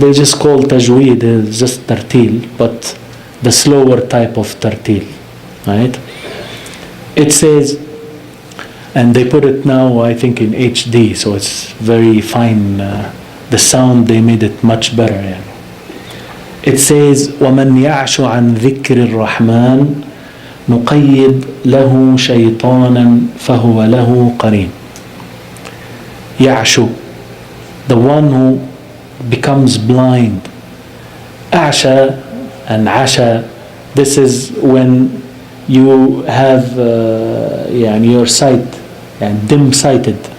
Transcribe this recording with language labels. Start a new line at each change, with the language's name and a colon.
English: They just call tajweed just tartil, but the slower type of tartil, right? It says, and they put it now I think in HD, so it's very fine, the sound they made it much better. Yeah. It says
Arabic: وَمَنْ يَعْشُ عَنْ ذِكْرِ الرَّحْمَنِ نُقَيِّدْ لَهُ شَيْطَانًا فَهُوَ لَهُ قَرِينٌ.
English: يَعْشُ, the one who becomes blind. Asha and Asha, this is when you have your sight dim-sighted.